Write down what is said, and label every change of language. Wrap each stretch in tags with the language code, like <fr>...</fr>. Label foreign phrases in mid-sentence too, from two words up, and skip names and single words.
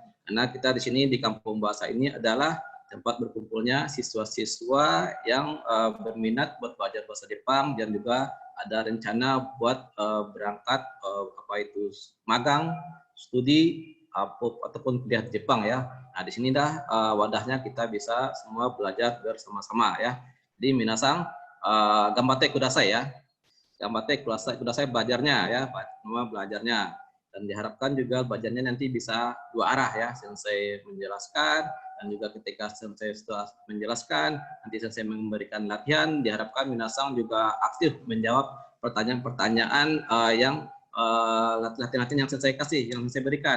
<id>Karena kita di sini di Kampung Bahasa ini adalah tempat berkumpulnya siswa-siswa yang berminat buat belajar bahasa Jepang dan juga ada rencana buat berangkat apa itu magang, studi ataupun kuliah di Jepang ya. Nah di sini dah wadahnya kita bisa semua belajar bersama-sama ya.</id> <ja>Jadi みなさん頑張ってください ya. 頑張ってください</ja> <id>belajarnya ya, semua belajarnya. Dan diharapkan juga belajarnya nanti bisa dua arah ya, sensei menjelaskan dan juga ketika sensei setelah menjelaskan nanti sensei memberikan latihan, diharapkan minasang juga aktif menjawab pertanyaan-pertanyaan yang latihan-latihan yang sensei kasih, yang sensei berikan.</id>